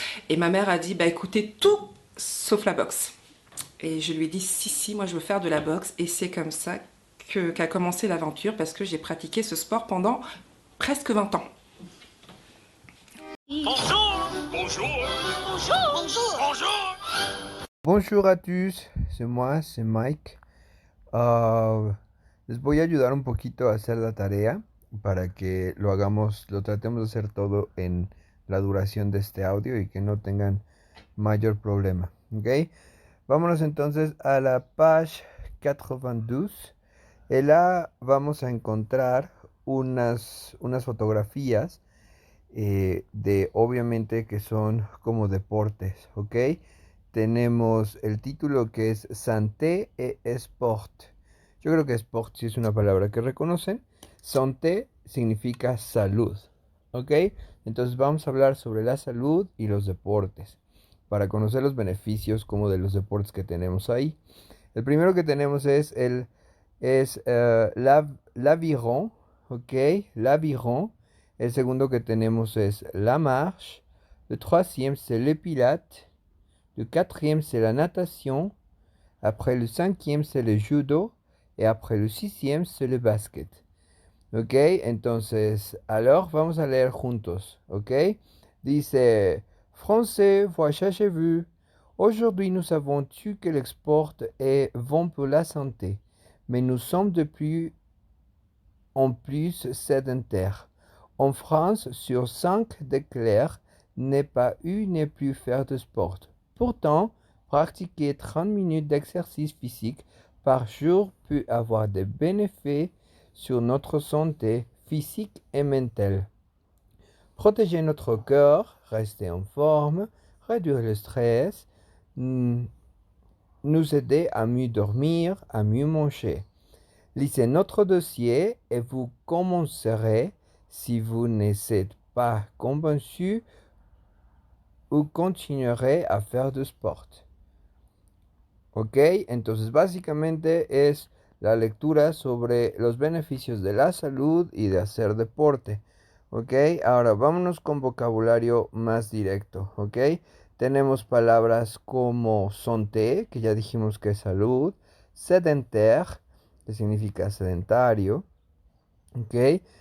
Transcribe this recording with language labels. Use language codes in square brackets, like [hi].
[fr] Et ma mère a dit, bah écoutez, tout sauf la boxe. Et je lui ai dit, si, si, moi je veux faire de la boxe. Et c'est comme ça qu'a commencé l'aventure parce que j'ai pratiqué ce sport pendant presque 20 ans. Bonjour, bonjour, bonjour, bonjour, bonjour. Bonjour à tous, c'est moi, c'est Mike. [es] Ah, les voy a ayudar un poquito a hacer la tarea para que lo hagamos, lo tratemos de hacer todo en la duración de este audio y que no tengan mayor problema, ¿ok? Vámonos entonces a la page 92. Y là vamos a encontrar unas fotografías de obviamente que son como deportes, ¿ok? Tenemos el título que es [fr] Santé et Sport. [es] Yo creo que sport sí es una palabra que reconocen. Santé significa salud, ¿ok? Entonces vamos a hablar sobre la salud y los deportes para conocer los beneficios como de los deportes que tenemos ahí. El primero que tenemos l'aviron, ¿ok? L'aviron. El segundo que tenemos es la marche. [fr] Le troisième, c'est le pilates. Le quatrième, c'est la natation. Après le cinquième, c'est le judo. Et après le sixième, c'est le basket. ¿Ok? [es] Entonces, alors, vamos a leer juntos. ¿Ok? [fr] Dice, Français, voyagez-vous. Aujourd'hui, nous avons su que le sport est bon pour la santé. Mais nous sommes de plus en plus sédentaires. En France, sur 5 d'éclairs n'est pas eu n'est plus faire de sport. Pourtant, pratiquer 30 minutes d'exercice physique par jour peut avoir des bénéfices sur notre santé physique et mentale. Protéger notre cœur, rester en forme, réduire le stress, nous aider à mieux dormir, à mieux manger. Lisez notre dossier et vous commencerez, si vous n'êtes pas convaincu, ou continuerez a faire de sport. ¿Ok? [es] Entonces básicamente es la lectura sobre los beneficios de la salud y de hacer deporte. ¿Ok? Ahora vámonos con vocabulario más directo. ¿Ok? Tenemos palabras como santé, que ya dijimos que es salud, sedentaire, que significa sedentario. ¿Ok?